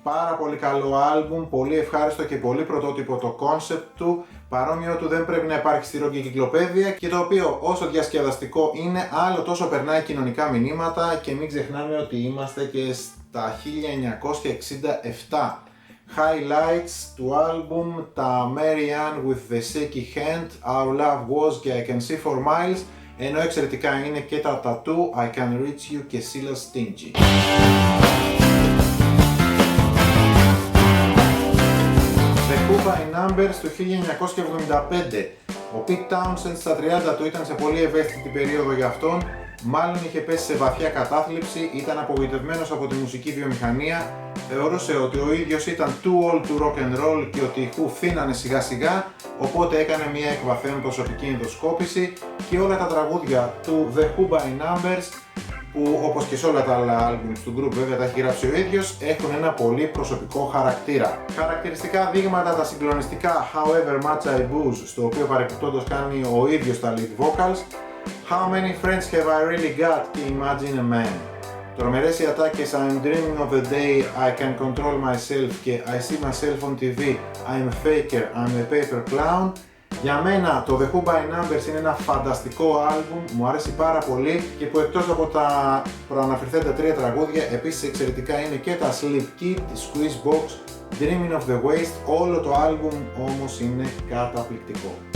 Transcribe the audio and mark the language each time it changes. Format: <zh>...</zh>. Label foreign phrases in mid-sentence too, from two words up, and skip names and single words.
<el>Πάρα πολύ καλό άλμπουμ, πολύ ευχάριστο και πολύ πρωτότυπο το concept του, παρόμοιο του δεν πρέπει να υπάρχει στη rock κυκλοπαίδεια και το οποίο όσο διασκεδαστικό είναι, άλλο τόσο περνάει κοινωνικά μηνύματα και μην ξεχνάμε ότι είμαστε και στα 1967. Highlights του άλμπουμ, τα Marianne with the Shaky Hand, Our Love Was και I Can See For Miles, ενώ εξαιρετικά είναι και τα Tattoo, I Can Reach You και Silla Stingy. The Who by Numbers του 1975. Ο Pete Townshend στα 30 του ήταν σε πολύ ευαίσθητη περίοδο για αυτόν, μάλλον είχε πέσει σε βαθιά κατάθλιψη, ήταν απογοητευμένος από τη μουσική βιομηχανία, θεωρούσε ότι ο ίδιος ήταν</el> <en>too old to rock and roll</en> <el>και ότι οι Who φθήνανε σιγά σιγά, οπότε έκανε μια εκβαθέν προσωπική ενδοσκόπηση και όλα τα τραγούδια του The Who by Numbers, που όπως και σε όλα τα άλλα άλμπουμς του group βέβαια τα έχει γράψει ο ίδιος, έχουν ένα πολύ προσωπικό χαρακτήρα. Χαρακτηριστικά δείγματα τα συγκλονιστικά However Much I Booze, στο οποίο παρεπιπτόντως κάνει ο ίδιος τα</el> <en>lead vocals,</en> <el>How Many Friends Have I Really Got και Imagine a Man. Τρομερές οι ατάκες I'm Dreaming of the Day, I Can Control Myself και I See Myself on TV, I'm a Faker, I'm a Paper Clown. Για μένα το The Who by Numbers είναι ένα φανταστικό άλμπουμ, μου αρέσει πάρα πολύ και που εκτός από τα προαναφερθέντα 3 τραγούδια επίσης εξαιρετικά είναι και τα Sleep Kid, Squeeze Box, Dreaming of the Waste, όλο το άλμπουμ όμως είναι καταπληκτικό.</el>